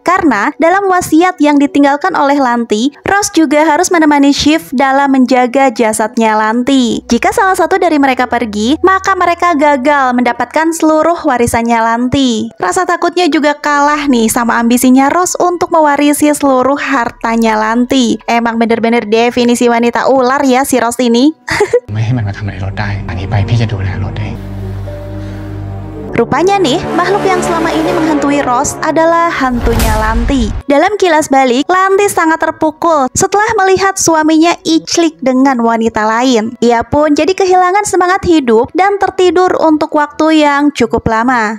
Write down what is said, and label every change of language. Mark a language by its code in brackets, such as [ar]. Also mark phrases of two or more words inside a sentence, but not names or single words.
[id] Karena dalam wasiat yang ditinggalkan oleh Lanti, Rose juga harus menemani Shiv dalam menjaga jasadnya Lanti. Jika salah satu dari mereka pergi, maka mereka gagal mendapatkan seluruh warisannya Lanti. Rasa takutnya juga kalah nih sama ambisinya Rose untuk mewarisi seluruh hartanya Lanti. Emang bener-bener definisi wanita ular ya si Rose ini. [th] ไม่ให้มันมาทำอะไรรถได้อันนี้ไปพี่จะดูแลรถเอง [id] Rupanya nih, makhluk yang selama ini menghantui Rose adalah hantunya Lanti. Dalam kilas balik, Lanti sangat terpukul setelah melihat suaminya iclik dengan wanita lain. Ia pun jadi kehilangan semangat hidup dan tertidur untuk waktu yang cukup lama.